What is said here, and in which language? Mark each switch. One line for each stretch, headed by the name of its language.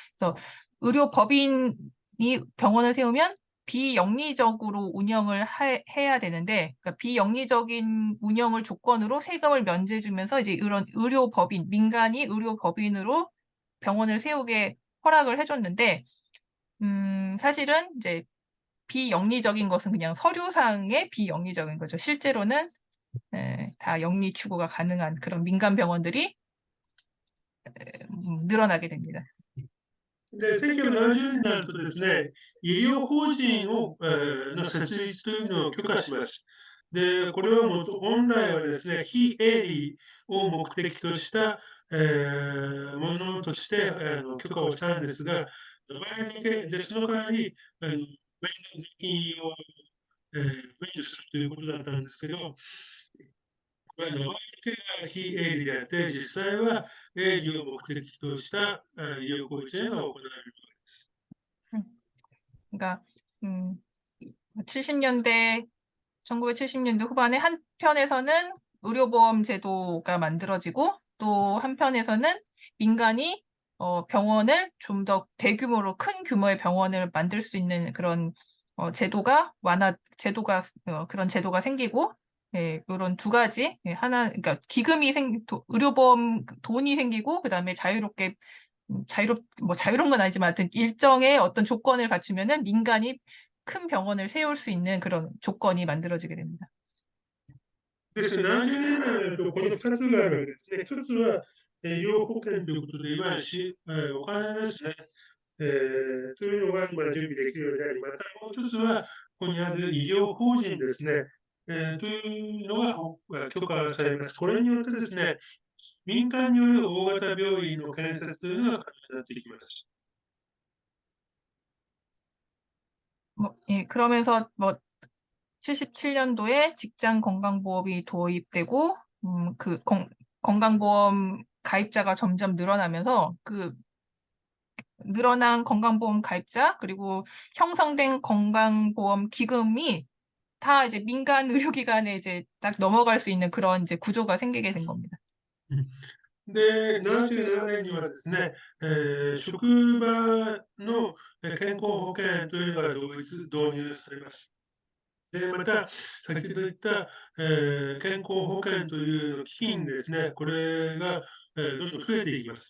Korean: 그래서 의료법인이 병원을 세우면 비영리적으로 운영을 해야 되는데, 그러니까 비영리적인 운영을 조건으로 세금을 면제주면서 이제 이런 민간이 의료법인으로 병원을 세우게 허락을 해줬는데, 사실은 이제 비영리적인 것은 그냥 서류상의 비영리적인 거죠. 실제로는 다 영리 추구가 가능한 그런 민간 병원들이 늘어나게 됩니다.
Japanese: で、1970年になるとですね、医療法人を、の設立というのを許可します。で、これは本来はですね、非営利を目的とした、ものとして、許可をしたんですが、場合だけで、その代わり、税金を、免除するということだったんですけど、これは名前だけが非営利であって、実際は営利を目的とした、医療行為というのが行われるわけです。
Korean: 그러니까 70년대 1970년대 후반에 한편에서는 의료보험 제도가 만들어지고 또 한편에서는 민간이 병원을 좀 더 대규모로 큰 규모의 병원을 만들 수 있는 그런 그런 제도가 생기고 예, 이런 두 가지 그러니까 의료보험 돈이 생기고 그다음에 자유로운 건 아니지만 하여튼 일정의 어떤 조건을 갖추면은 민간이 큰 병원을 세울 수 있는 그런 조건이 만들어지게 됩니다.
Japanese: ですね、70年代になると、この2つがあるわけですね。1つは、医療保険ということで、いわゆるお金ですね、というのが今準備できるようであり、またもう1つは、ここにある医療法人ですね、というのが許可されます。これによってですね、民間による大型病院の建設というのが可能になっていきます。
Korean: 예, 그러면서 77년도에 직장 건강보험이 도입되고 건강보험 가입자가 점점 늘어나면서 그 늘어난 건강보험 가입자 그리고 형성된 건강보험 기금이 다 이제 민간 의료기관에 이제 딱 넘어갈 수 있는 그런 이제 구조가 생기게 된 겁니다.
Japanese: で、77年にはですね、職場の健康保険というのが導入されます。で、また、先ほど言った、健康保険という基金ですね、これが、どんどん増えていきます。